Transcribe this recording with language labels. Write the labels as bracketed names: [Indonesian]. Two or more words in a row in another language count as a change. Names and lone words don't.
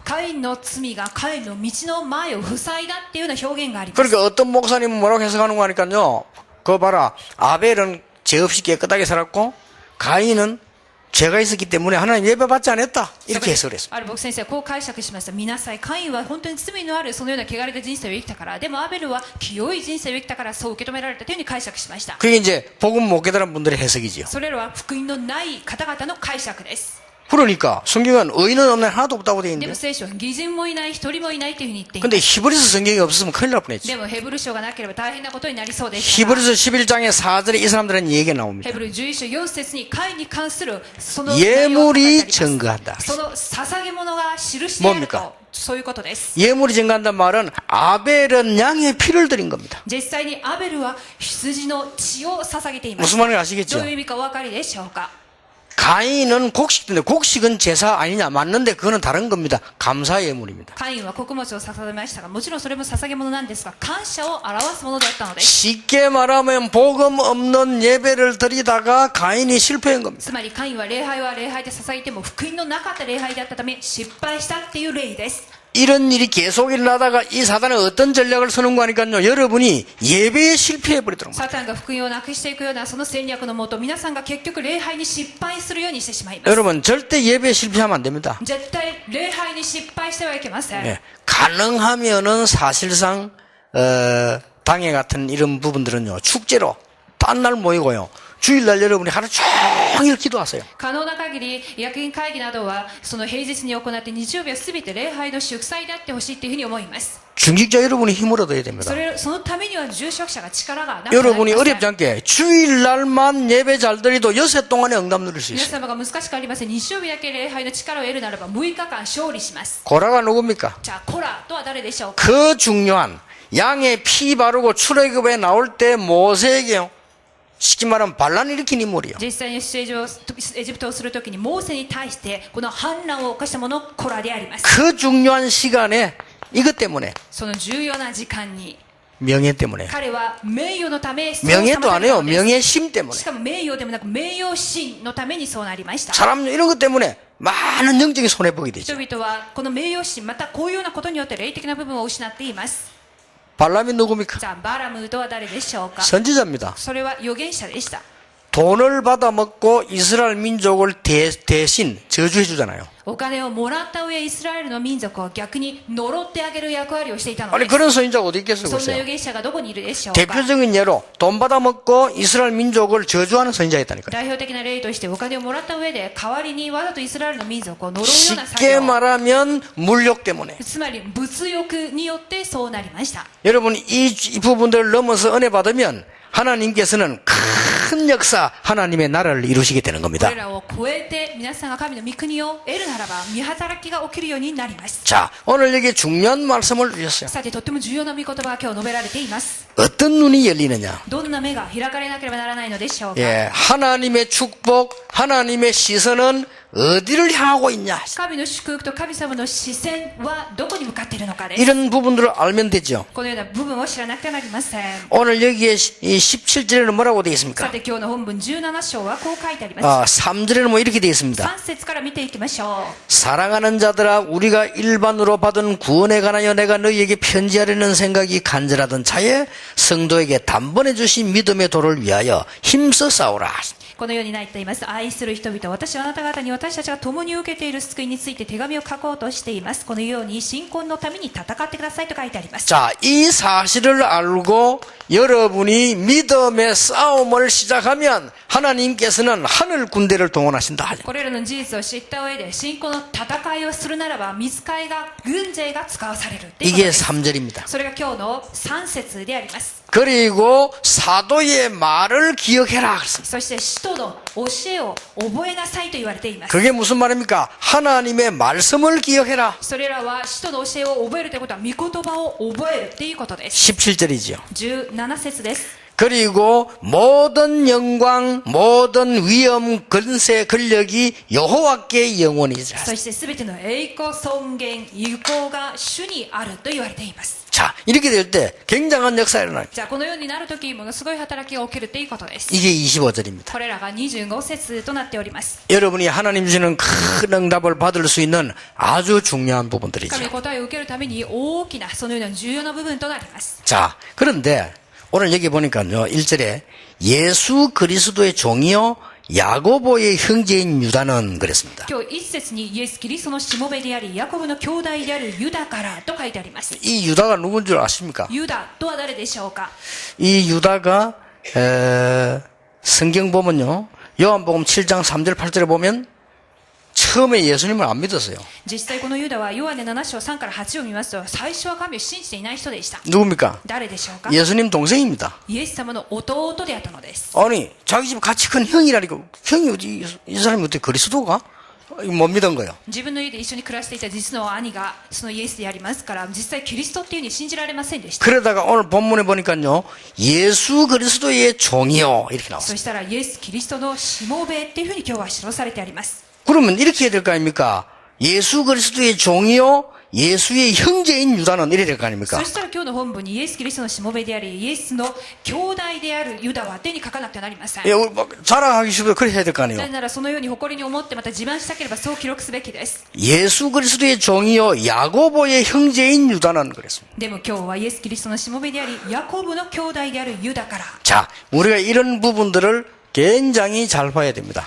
[Japanese] カインの罪がカインの道の前を塞いだっていうような表現があります。 [Korean] 그러니까 어떤 목사님은 뭐라고 해석하는 거 하니까요. 그거 봐라. 아벨은 죄 없이 깨끗하게 살았고 가인은 죄가 있었기 때문에 하나님 예배 받지 않았다. 이렇게 해석을 했습니다. [Japanese] ある牧先生はこう解釈しました。見なさい。カインは本当に罪のあるそのような汚れた人生を生きたから、でもアベルは清い人生を生きたから、そう受け止められたというふうに解釈しました。 [Korean] 그게 이제 복음 못 깨달은 분들의 해석이지요. [Japanese] それらは福音のない方々の解釈です。 [Korean] 그러니까 성경은 의인은 없는 하나도 없다고 돼 [Japanese] で [Korean] 있는데 [Japanese] も聖書は義人もいない一人もいないというふうに言っています。 [Korean] 근데 히브리서 성경이 없으면 큰일 날 뻔했죠. [Japanese] でもヘブル書がなければ大変なことになりそうです。 [Korean] 히브리서 11장의 4절에 이 사람들은 얘기가 나옵니다. [Japanese] ヘブル11章4節にカインに関するその内容が書いてあ [Korean] 예물이 [Japanese] ります。 [Korean] 증거한다. [Japanese] その捧げ物が印してある [Korean] 뭡니까 [Japanese] と、そういうことです。 [Korean] 예물이 증거한다는 말은 아벨은 양의 피를 드린 겁니다. [Japanese] 実際にアベルは羊の血を捧げています。 [Korean] 무슨 말인지 아시겠죠? [Japanese] どういう意味かお分かりでしょうか。 [Korean] 가인은 곡식인데 곡식은 제사 아니냐 맞는데 그거는 다른 겁니다. 감사 예물입니다. [Japanese] カインは穀物を捧げましたが、もちろんそれも捧げ物なんですが、感謝を表すものだったのです。 [Korean] 쉽게 말하면 복음 없는 예배를 드리다가 가인이 실패한 겁니다. [Japanese] つまりカインは礼拝で捧げても福音のなかった礼拝であったため失敗したっていう例です。 [Korean] 이런 일이 계속 일어나다가 이 사단은 어떤 전략을 쓰는 거 하니까요. 여러분이 예배에 실패해버리도록. [Japanese] サタンが福音をなくしていくようなその戦略のもと、皆さんが結局礼拝に失敗するようにしてしまいます。 [Korean] 여러분 절대 예배에 실패하면 안 됩니다. [Japanese] 絶対礼拝に失敗してはいけません。 [Korean] 예. 가능하면은 사실상 당회 같은 이런 부분들은요 축제로 딴 날 모이고요. 주일날 여러분이 하루 종일 기도하세요. [Japanese] 可能な限り役員会議などはその平日に行って日曜日は全て礼拝の祝祭であってほしいというふうに思います。 [Korean] 중직자 여러분이 힘을 얻어야 됩니다. [Japanese] そのためには住職者が力がなくなりません。 [Korean] 여러분이 어렵지 않게 주일날만 예배 잘 드리도 여섯 동안에 응답 누릴 수 [Japanese] 皆 [Korean] 있어요. [Japanese] 様が難しくありません。日曜日だけ礼拝の力を得るならば6日間勝利します。 [Korean] 고라가 누굽니까? [Japanese] じゃあコラとは誰でしょうか。 [Korean] 그 중요한 양의 피 바르고 출애굽에 나올 때 모세에게요. 쉽게 말하면 반란 일으킨 인물이요. [Japanese] 実際に出エジプトをするときにモーセに対してこの反乱を犯した者コラであります。 [Korean] 그 중요한 시간에 이것 때문에 [Japanese] その重要な時間に [Korean] 명예 때문에 [Japanese] 彼は名誉のため [Korean] 명예도 아니에요. [Japanese] そうされたのです。 [Korean] 명예심 때문에 [Japanese] しかも名誉でもなく名誉心のためにそうなりました。 [Korean] 사람 이런 것 때문에 많은 영적인 손해보게 되죠. [Japanese] 人々はこの名誉心またこういうようなことによって霊的な部分を失っています。 [Korean] 발람이 누굽니까? [Japanese] じゃあバラムとは誰でしょうか。 [Korean] 선지자입니다. [Japanese] それは預言者でした。 [Korean] 돈을 받아먹고 이스라엘 민족을 대신 저주해 주잖아요. [Japanese] お金をもらった上イスラエルの民族を逆に呪ってあげる役割をしていたの [Korean] 아니 [Japanese] です。 [Korean] 그런 선지자가 어디 있겠어요? [Japanese] そんな [Korean] 글쎄요. [Japanese] 預言者がどこにいるでしょうか。 [Korean] 대표적인 예로 돈 받아먹고 이스라엘 민족을 저주하는 선지자였다니까요. [Japanese] 代表的な例としてお金をもらった上で代わりにわざとイスラエルの民族を呪うような作 [Korean] 쉽게 [Japanese] 業、 [Korean] 말하면 물욕 때문에. [Japanese] つまり物欲によってそうなりました。 [Korean] 여러분 이 부분들을 넘어서 은혜 받으면 하나님께서는 큰 역사 하나님의 나라를 이루시게 되는 [Japanese] こ [Korean] 겁니다. [Japanese] れらを超えて皆さんが神の御国を得るならば見働きが起きるようになります。 [Korean] 자, 오늘 여기 중요한 말씀을 주셨어요. [Japanese] さてとっても重要な御言葉が今日述べられています。 [Korean] 어떤 눈이 열리느냐? [Japanese] どんな目が開かれなければならないのでしょうか。 [Korean] 예, 하나님의 축복, 하나님의 시선은 어디를 향하고 있냐? [Japanese] 神の祝福と神様の視線はどこに向かっているのかです。 [Korean] 이런 부분들을 알면 되죠. [Japanese] このような部分を知らなくてはなりません。 [Korean] 오늘 여기에 이 17절에는 뭐라고 되어 [Japanese] さ [Korean] 있습니까? [Japanese] て今日の本文17章はこう書いてあります。 [Korean] 3절에는 뭐 이렇게 되어 있습니다. [Japanese] 3 節から見ていきましょう。 [Korean] 사랑하는 자들아 우리가 일반으로 받은 구원에 관하여 내가 너희에게 편지하려는 생각이 간절하던 차에 성도에게 단번에 주신 믿음의 도를 위하여 힘써 싸우라. [Japanese] このようになっています。愛する人々、私はあなた方に私たちが共に受けている救いについて手紙を書こうとしています。このように信仰のために戦ってくださいと書いてあります。 [Korean] 자, 이 사실을 알고 여러분이 믿음의 싸움을 시작하면 하나님께서는 하늘 군대를 동원하신다. [Japanese] これらの事実を知った上で信仰の戦いをするならば水替えが軍勢が使わされるということ [Korean] 이게 [Japanese] です。 [Korean] 3절입니다. [Japanese] それが今日の3節であります。 [Korean] 그리고 사도의 말을 기억해라. [Japanese] そして使徒の教えを覚えなさいと言われています。 [Korean] 그게 무슨 말입니까? 하나님의 말씀을 기억해라. [Japanese] それらは使徒の教えを覚えるということは御言葉を覚えるということです。 [Korean] 17절이죠. [Japanese] 17節です。 [Korean] 그리고 모든 영광, 모든 위엄, 권세, 권력이 여호와께 영원이라. [Japanese] そして全ての栄光、尊厳、有効が主にあると言われています。 [Korean] 자, 이렇게 될 때 굉장한 역사가 일어나요. [Japanese] じゃあこのようになるときものすごい働きが起きるということです。 [Korean] 이게 25절입니다. [Japanese] これらが25節となっております。 [Korean] 여러분이 하나님 주시는 큰 응답을 받을 수 있는 아주 중요한 부분들이죠. [Japanese] 神の答えを受けるために大きなそのような重要な部分となります。 [Korean] 자, 그런데 오늘 여기 보니까요. 1절에 예수 그리스도의 종이요 야고보의 형제인 유다는 그랬습니다. [Japanese] 今日一節にイエス・キリストのしもべでありヤコブの兄弟であるユダからと書いてあります。 [Korean] 이 유다가 누군 줄 아십니까? [Japanese] ユダとは誰でしょうか。 [Korean] 이 유다가 성경 보면요. 요한복음 7장 3절 8절에 보면 처음에 예수님을 안 믿었어요. [Japanese] 実際このユダはヨハネ7章3から8を見ますと最初は神を信じていない人でした。 [Korean] 누굽니까? [Japanese] 誰でしょうか。 [Korean] 예수님 동생입니다. [Japanese] イエス様の弟であったのです。 [Korean] 아니 자기 집 같이 큰 형이라니까 형이 어디 이 사람이 어떻게 그리스도가? 못 믿은 거예요. [Japanese] 自分の家で一緒に暮らしていた実の兄がそのイエスでありますから実際キリストっていうふうに信じられませんでした。 [Korean] 그러다가 오늘 본문에 보니까요. 예수 그리스도의 종이요 이렇게 [Japanese] そ [Korean] 나왔어요. [Japanese] したらイエス・キリストのしもべっていうふうに今日は記されてあります。 [Korean] 그러면 이렇게 해야 될 거 아닙니까? 예수 그리스도의 종이요 예수의 형제인 유다는 이래야 될 거 아닙니까? [Japanese] そしたら今日の本文にイエス・キリストのしもべでありイエスの兄弟であるユダはっていうふうに書かなくてはなりません。 [Korean] 예, 우리 막 자랑하기 싶어도 그렇게 해야 될 거 [Japanese] なぜ [Korean] 아니에요. [Japanese] ならそのように誇りに思ってまた自慢したければそう記録すべきです。 [Korean] 예수 그리스도의 종이요 야고보의 형제인 유다는 그랬습니다. [Japanese] でも今日はイエス・キリストのしもべでありヤコブの兄弟であるユダから [Korean] 자, 우리가 이런 부분들을 굉장히 잘 봐야 됩니다.